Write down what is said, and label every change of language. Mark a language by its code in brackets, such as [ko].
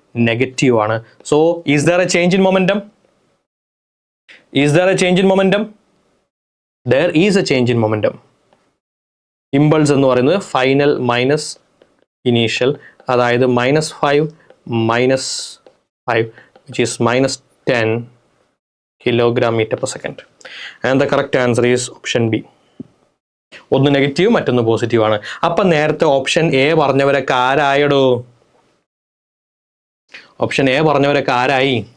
[ml] Negative ആണ്. [en] So is there a change in momentum? Is there a change in momentum? There is a change in momentum. [ml] Impulse എന്ന് പറയുന്നത് final minus initial, അതായത് -5 -5 [en] which is -10 kilogram meter per second. And the correct answer is option B. [ml] ഒന്ന് negative മറ്റൊന്ന് positive ആണ്. അപ്പം നേരത്തെ option A പറഞ്ഞവരൊക്കെ ആരായടോ? Option A പറഞ്ഞവരൊക്കെ ആരായി?